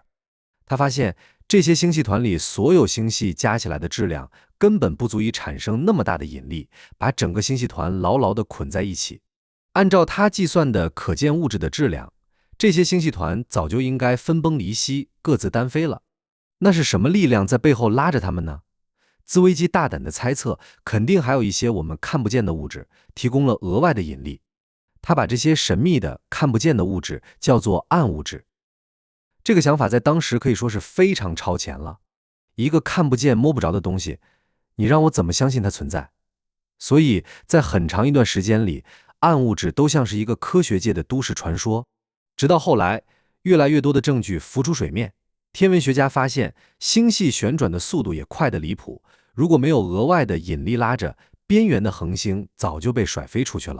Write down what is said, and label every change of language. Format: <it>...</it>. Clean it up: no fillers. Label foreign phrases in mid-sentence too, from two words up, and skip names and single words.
<zh>他發現這些星系團裡所有星系加起來的質量根本不足以產生那麼大的引力，把整個星系團牢牢地捆在一起。按照他計算的可見物質的質量，這些星系團早就應該分崩離析，各自單飛了。那是什麼力量在背後拉着他們呢？茲威基大膽地猜測，肯定還有一些我們看不見的物質提供了額外的引力。他把這些神秘的看不見的物質叫做暗物質。這個想法在當時可以說是非常超前了。一個看不見摸不着的東西，你讓我怎麼相信它存在？所以在很長一段時間裡，暗物質都像是一個科學界的都市傳說。直到後來，越來越多的證據浮出水面，天文學家發現星系旋轉的速度也快得離譜，如果沒有額外的引力拉着，邊緣的恆星早就被甩飛出去了。</zh>